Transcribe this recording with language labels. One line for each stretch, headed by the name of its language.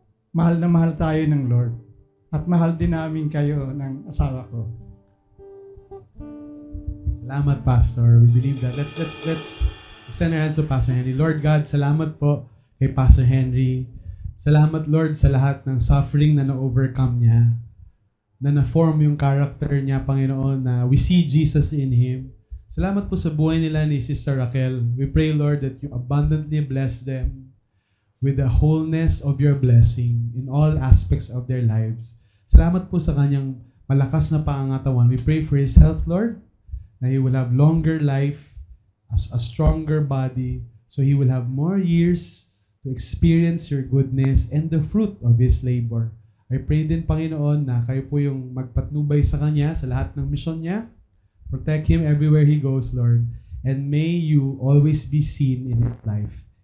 Filipino: Mahal na mahal tayo ng Lord. At mahal din namin kayo ng asawa ko.
English: Salamat, Pastor. We believe that. Let's extend our hands to Pastor Henry.
Filipino: Lord God, salamat po kay Pastor Henry. Salamat, Lord, sa lahat ng suffering na na-overcome niya. Na na-form yung character niya, Panginoon, na
English: we see Jesus in Him.
Filipino: Salamat po sa buhay nila ni Sister Raquel.
English: We pray, Lord, that you abundantly bless them with the wholeness of your blessing in all aspects of their lives.
Filipino: Salamat po sa kanyang malakas na pangangatawan.
English: We pray for his health, Lord, na he will have longer life, a stronger body, so he will have more years to experience your goodness and the fruit of his labor.
Filipino: I pray din, Panginoon, na kayo po yung magpatnubay sa kanya sa lahat ng misyon niya.
English: Protect him everywhere he goes, Lord. And may you always be seen in his life.